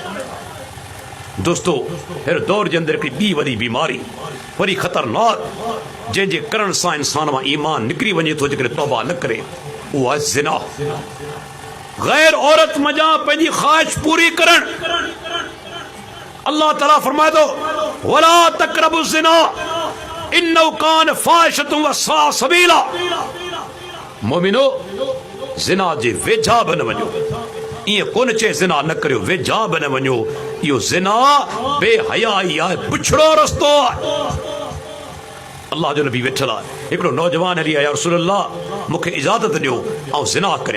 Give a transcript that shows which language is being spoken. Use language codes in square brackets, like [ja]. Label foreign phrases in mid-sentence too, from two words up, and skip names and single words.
[sd] दोस्तो, हिन दौर जे अंदरि हिकिड़ी ॿी वॾी बीमारी वरी ख़तरनाक जंहिंजे करण सां इंसान मां ईमान निकिरी वञे थो, जेकॾहिं तौबा न करे, उहा आहे ज़िना। गैर औरत मञा पंहिंजी ख़्वाहिश पूरी करण। अल्लाह ताला फरमाए थो [ar] ولا تقربوا الزنا إنه كان فاحشة وساء سبيلا. [sd] मोमिनो, ज़िना जे वेझा बि न वञो। ईअं कोन चए ज़िना न करियो, वेझा बि न वञो। इहो ज़िना बेहयाई आहे, पुछड़ो रस्तो आहे। अल्लाह जो नबी वेठल आहे, हिकिड़ो नौजवान हली आया, रसूल अल्लाह मूंखे इजाज़त ॾियो ऐं ज़िना करियां।